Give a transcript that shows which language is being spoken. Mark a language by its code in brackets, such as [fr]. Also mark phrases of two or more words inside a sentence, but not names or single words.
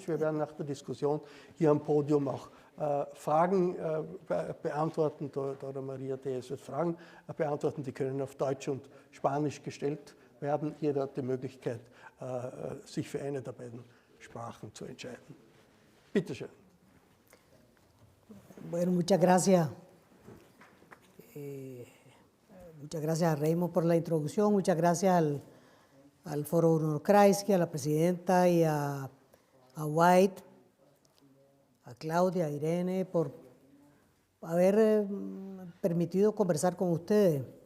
[de] Wir werden nach der Diskussion hier am Podium auch Fragen beantworten. Dora Maria Tellez wird Fragen beantworten, die können auf Deutsch und Spanisch gestellt werden. Jeder hat die Möglichkeit, sich für eine der beiden Sprachen zu entscheiden. Bitte schön. [es] Bueno, muchas gracias. Muchas gracias a Raymond por la introducción, muchas gracias al Foro Bruno Kreisky, a la presidenta y a White, a Claudia, a Irene, por haber permitido conversar con ustedes.